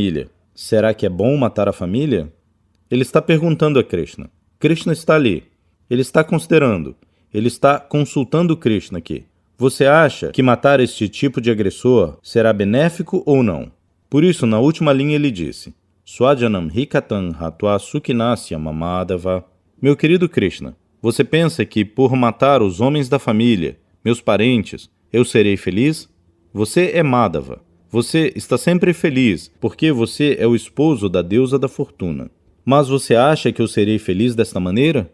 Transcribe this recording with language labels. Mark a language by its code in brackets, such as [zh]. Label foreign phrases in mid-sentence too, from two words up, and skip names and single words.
[pt] Será que é bom matar a família? Ele está perguntando a Krishna. Krishna está ali. Ele está considerando. Ele está consultando Krishna aqui. Você acha que matar este tipo de agressor será benéfico ou não? Por isso, na última linha ele disse: [sa] Swajanam hikatan hatva sukhinasya mamadava. [pt] Meu querido Krishna, você pensa que por matar os homens da família, meus parentes, eu serei feliz? Você é Madhava. Você está sempre feliz, porque você é o esposo da deusa da fortuna. Mas você acha que eu serei feliz desta maneira?